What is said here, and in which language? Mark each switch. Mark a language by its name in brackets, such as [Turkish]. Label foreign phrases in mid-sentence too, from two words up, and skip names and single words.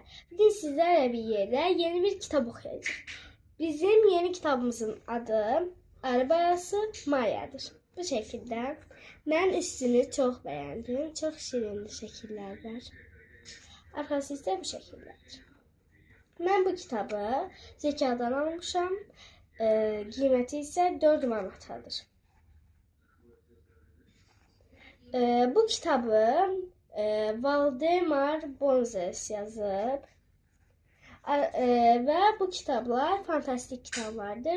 [Turkish] Bugün sizlerle bir yerde yeni bir kitap okuyacağız. Bizim yeni kitabımızın adı Arı Balası Maya'dır. Bu şekilde. Ben üstünü çok beğendim. Çok şirin şekiller var. Arkası ise bu şekillerdir. Ben bu kitabı Zekadan almışam. [Azerbaijani] Qiyməti isə 4 manatadır. Bu kitabı Valdemar Bonzes yazıb və bu kitablar fantastik kitablardır.